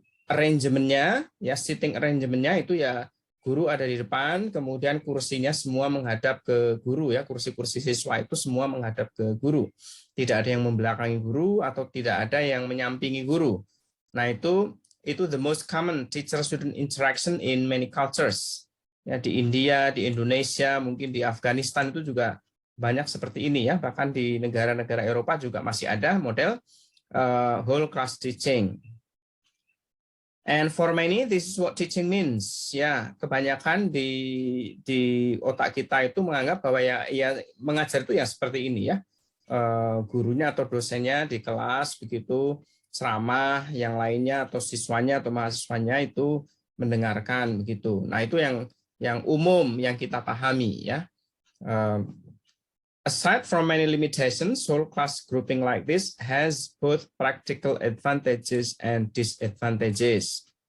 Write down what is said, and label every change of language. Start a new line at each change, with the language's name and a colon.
Indonesian: Arrangementnya ya, sitting arrangementnya itu ya guru ada di depan, kemudian kursinya semua menghadap ke guru ya, kursi-kursi siswa itu semua menghadap ke guru. Tidak ada yang membelakangi guru atau tidak ada yang menyampingi guru. Nah, itu
English: the most common teacher-student interaction in many cultures.
Indonesian: Ya, di India, di Indonesia, mungkin di Afghanistan itu juga banyak seperti ini ya. Bahkan di negara-negara Eropa juga masih ada model whole class teaching.
English: And for many, this is what teaching means.
Indonesian: Ya, kebanyakan di otak kita itu menganggap bahwa ya mengajar itu ya seperti ini ya. Gurunya atau dosennya di kelas begitu ceramah, yang lainnya atau siswanya atau mahasiswanya itu mendengarkan begitu. Nah, itu yang umum yang kita pahami ya.
English: Aside from many limitations, whole class grouping like this has both practical advantages and disadvantages.